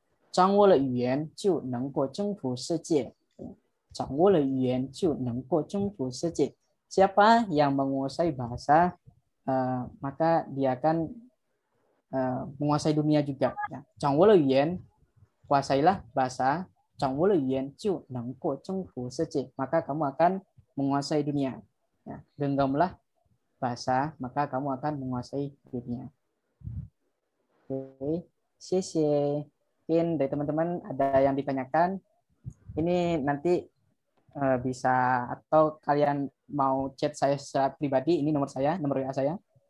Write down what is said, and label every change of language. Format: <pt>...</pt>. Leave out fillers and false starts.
<zh>掌握了语言就能够征服世界。掌握了语言就能够征服世界。</zh> <id>Siapa yang menguasai bahasa, maka dia akan menguasai dunia juga.</id> <zh>掌握了语言,</zh> <id>kuasailah bahasa.</id> <zh>掌握了语言就能够征服世界,</zh> <id>maka kamu akan menguasai dunia. Genggamlah bahasa, maka kamu akan menguasai dunia. Oke, 谢谢.Mungkin dari teman-teman ada yang ditanyakan. Ini nanti bisa atau kalian mau chat saya secara pribadi, ini nomor saya, nomor WA saya.</id>